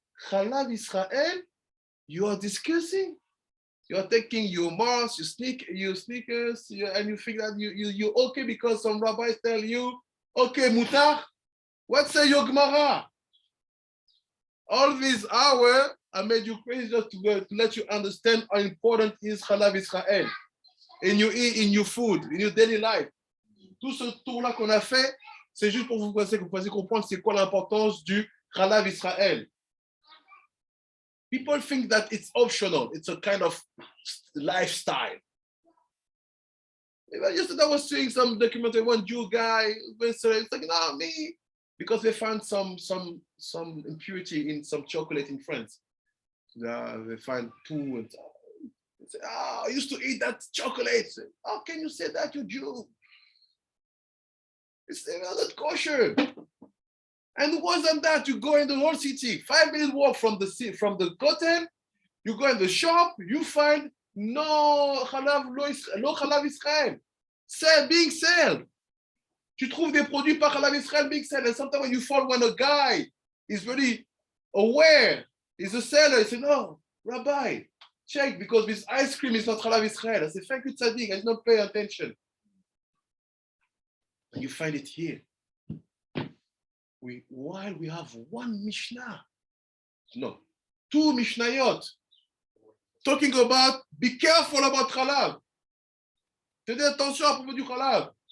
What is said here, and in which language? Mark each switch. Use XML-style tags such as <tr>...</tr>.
<en>Chalav Israel, you are discussing? You're taking your Mars, your sneakers, and you think that you're okay because some rabbis tell you, okay, mutar. What say your Gemara? All these hours, I made you crazy just to let you understand how important is Chalav Israël in your food, in your daily life.</en> <fr>Tout ce tour-là qu'on a fait, c'est juste pour vous puissiez comprendre c'est quoi l'importance du Chalav Israël.</fr> <en>People think that it's optional. It's a kind of lifestyle. Yesterday I was seeing some documentary, one Jew guy, it's like, no, me, because they found some impurity in some chocolate in France. They find poo and they say, I used to eat that chocolate. How can you say that, you Jew? It's not kosher. And worse than that, you go in the whole city, 5 minutes walk from the Kotel, you go in the shop, you find no Chalav Israël. Being sold.</en> <fr>Tu trouves des produits par Chalav Israël</fr> <en>being sold. And sometimes when you fall, when a guy is really aware, he's a seller, he says, no, Rabbi, check, because this ice cream is not Chalav Israël. I say, thank you, Tzaddik, I did not pay attention. And you find it here. While we have one Mishnah, no, 2 Mishnayot, talking about, be careful about Chalav.</en> <fr>Faites attention à propos du Chalav.</fr>